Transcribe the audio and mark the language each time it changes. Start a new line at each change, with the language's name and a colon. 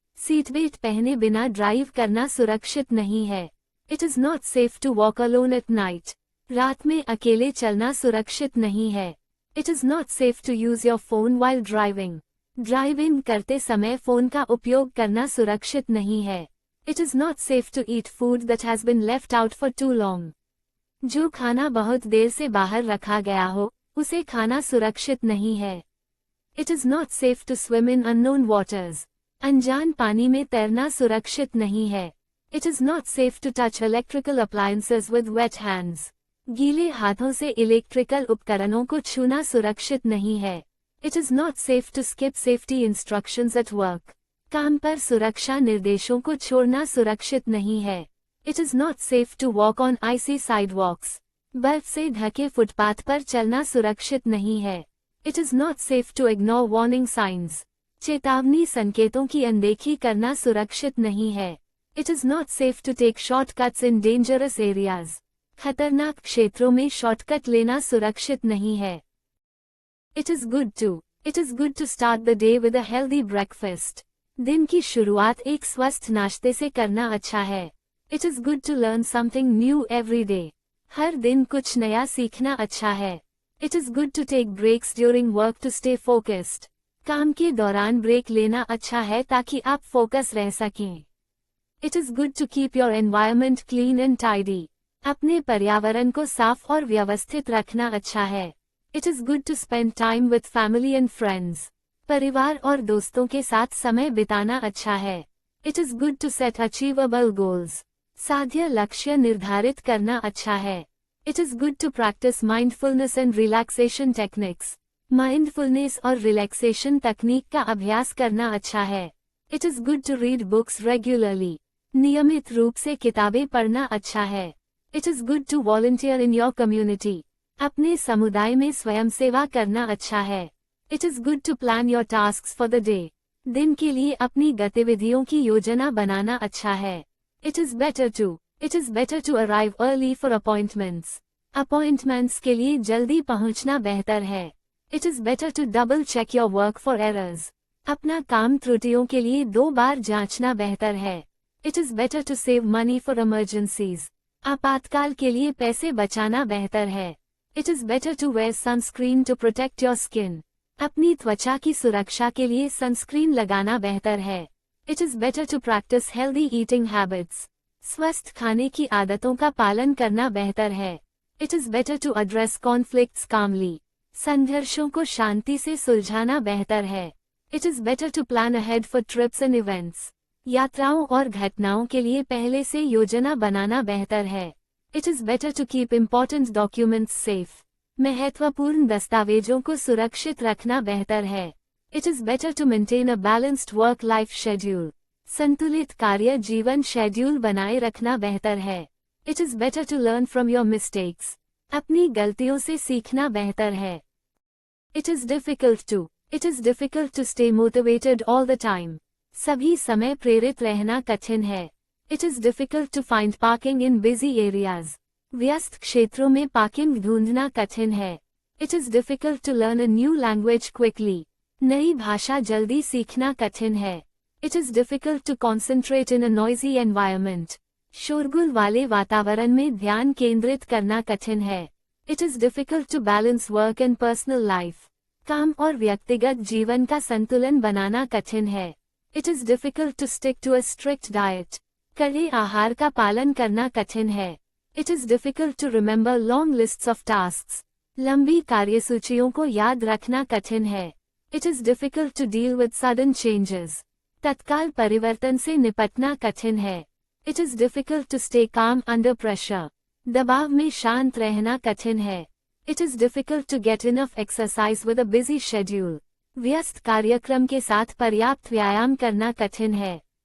Hindi: Seat belt पहने बिना drive करना सुरक्षित नहीं है.
English: It is not safe to walk alone at night.
Hindi: रात में अकेले चलना सुरक्षित नहीं है.
English: It is not safe to use your phone while driving.
Hindi: Driving करते समय फोन का उपयोग करना सुरक्षित नहीं है.
English: It is not safe to eat food that has been left out for too long.
Hindi: जो खाना बहुत देर से बाहर रखा गया हो, उसे खाना सुरक्षित नहीं है.
English: It is not safe to swim in unknown waters.
Hindi: अनजान पानी में तैरना सुरक्षित नहीं है.
English: It is not safe to touch electrical appliances with wet hands.
Hindi: गीले हाथों से इलेक्ट्रिकल उपकरणों को छूना सुरक्षित नहीं है.
English: It is not safe to skip safety instructions at work.
Hindi: काम पर सुरक्षा निर्देशों को छोड़ना सुरक्षित नहीं है.
English: It is not safe to walk on icy sidewalks.
Hindi: बर्फ से ढके फुटपाथ पर चलना सुरक्षित नहीं है.
English: It is not safe to ignore warning signs.
Hindi: चेतावनी संकेतों की अनदेखी करना सुरक्षित नहीं है.
English: It is not safe to take shortcuts in dangerous areas.
Hindi: खतरनाक क्षेत्रों में शॉर्टकट लेना सुरक्षित नहीं है.
English: It is good to start the day with a healthy breakfast.
Hindi: दिन की शुरुआत एक स्वस्थ नाश्ते से करना अच्छा है.
English: It is good to learn something new every day.
Hindi: हर दिन कुछ नया सीखना अच्छा है.
English: It is good to take breaks during work to stay focused.
Hindi: काम के दौरान ब्रेक लेना अच्छा है ताकि आप फोकस रह सकें.
English: It is good to keep your environment clean and tidy.
Hindi: अपने पर्यावरण को साफ और व्यवस्थित रखना अच्छा है.
English: It is good to spend time with family and friends.
Hindi: परिवार और दोस्तों के साथ समय बिताना अच्छा है.
English: It is good to set achievable goals.
Hindi: साध्य लक्ष्य निर्धारित करना अच्छा है.
English: It is good to practice mindfulness and relaxation techniques.
Hindi: Mindfulness और रिलैक्सेशन तकनीक का अभ्यास करना अच्छा है.
English: It is good to read books regularly.
Hindi: नियमित रूप से किताबें पढ़ना अच्छा है.
English: It is good to volunteer in your community.
Hindi: अपने समुदाय में स्वयंसेवा करना अच्छा है.
English: It is good to plan your tasks for the day.
Hindi: दिन के लिए अपनी गतिविधियों की योजना बनाना अच्छा है.
English: It is better to arrive early for appointments.
Hindi: Appointments के लिए जल्दी पहुंचना बेहतर है.
English: It is better to double check your work for errors.
Hindi: अपना काम त्रुटियों के लिए 2 बार जांचना बेहतर है.
English: It is better to save money for emergencies.
Hindi: आपातकाल के लिए पैसे बचाना बेहतर है.
English: It is better to wear sunscreen to protect your skin.
Hindi: अपनी त्वचा की सुरक्षा के लिए सनस्क्रीन लगाना बेहतर है.
English: It is better to practice healthy eating habits.
Hindi: स्वस्थ खाने की आदतों का पालन करना बेहतर है.
English: It is better to address conflicts calmly.
Hindi: संघर्षों को शांति से सुलझाना बेहतर है.
English: It is better to plan ahead for trips and events.
Hindi: यात्राओं और घटनाओं के लिए पहले से योजना बनाना बेहतर है.
English: It is better to keep important documents safe.
Hindi: महत्वपूर्ण दस्तावेजों को सुरक्षित रखना बेहतर है.
English: It is better to maintain a balanced work-life schedule.
Hindi: संतुलित कार्य जीवन शेड्यूल बनाए रखना बेहतर है.
English: It is better to learn from your mistakes.
Hindi: अपनी गलतियों से सीखना बेहतर है.
English: It is difficult to stay motivated all the time.
Hindi: सभी समय प्रेरित रहना कठिन है.
English: It is difficult to find parking in busy areas.
Hindi: व्यस्त क्षेत्रों में पार्किंग ढूंढना कठिन है.
English: It is difficult to learn a new language quickly.
Hindi: नई भाषा जल्दी सीखना कठिन है.
English: It is difficult to concentrate in a noisy environment.
Hindi: शोरगुल वाले वातावरण में ध्यान केंद्रित करना कठिन है.
English: It is difficult to balance work and personal life.
Hindi: काम और व्यक्तिगत जीवन का संतुलन बनाना कठिन है.
English: It is difficult to stick to a strict diet.
Hindi: कड़े आहार का पालन करना कठिन है।
English: It is difficult to remember long lists of tasks.
Hindi: लंबी कार्यसूचियों को याद रखना कठिन है।
English: It is difficult to deal with sudden changes.
Hindi: तत्काल परिवर्तन से निपटना कठिन है।
English: It is difficult to stay calm under pressure.
Hindi: दबाव में शांत रहना कठिन है।
English: It is difficult to get enough exercise with a busy schedule.
Hindi: व्यस्त कार्यक्रम के साथ पर्याप्त व्यायाम करना कठिन है।